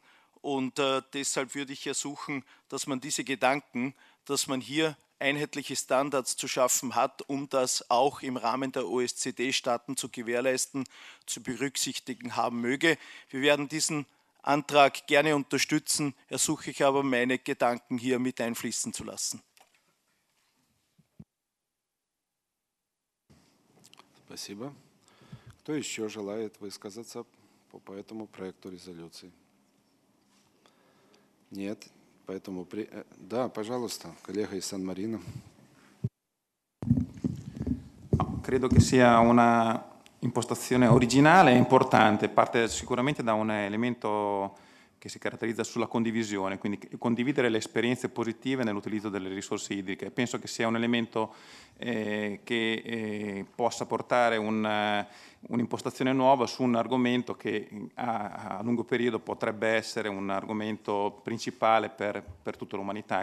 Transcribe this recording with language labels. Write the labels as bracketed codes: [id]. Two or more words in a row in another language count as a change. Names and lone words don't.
[de] Und deshalb würde ich ersuchen, dass man diese Gedanken, dass man hier einheitliche Standards zu schaffen hat, um das auch im Rahmen der OSCE-Staaten zu gewährleisten, zu berücksichtigen haben möge. Wir werden diesen Antrag gerne unterstützen, ersuche ich aber, meine Gedanken hier mit einfließen zu lassen. [ru] Спасибо. Кто еще желает высказаться по этому проекту резолюции? Нет. Поэтому... Да, пожалуйста, коллега из Сан-Марино. [it] Credo che sia una impostazione originale e importante, parte sicuramente da un elemento che si caratterizza sulla condivisione, quindi condividere le esperienze positive nell'utilizzo delle risorse idriche. Penso che sia un elemento che possa portare un'impostazione nuova su un argomento che a lungo periodo potrebbe essere un argomento principale per tutta l'umanità.